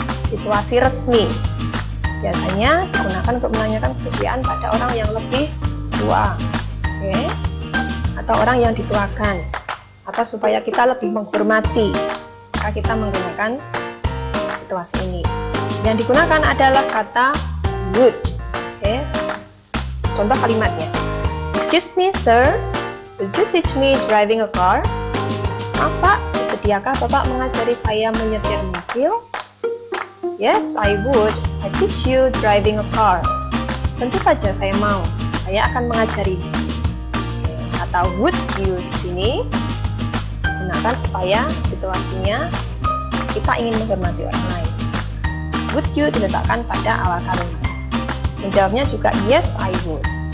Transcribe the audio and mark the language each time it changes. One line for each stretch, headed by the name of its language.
Indonesian: Situasi resmi biasanya digunakan untuk menanyakan kesediaan pada orang yang lebih tua, oke? Atau orang yang dituakan, atau supaya kita lebih menghormati, maka kita menggunakan situasi ini. Yang digunakan adalah kata would, oke? Contoh kalimatnya,
English: excuse me sir, would you teach me driving a car?
Indonesian: Maaf Pak, sediakah Bapak mengajari saya menyetir mobil?
English: Yes, I would. I teach you driving a car.
Indonesian: Tentu saja saya mau. Saya akan mengajari. Kata would you di sini gunakan supaya situasinya kita ingin menghormati orang lain. Would you diletakkan pada awal kalimat. Menjawabnya juga
English: yes, I would.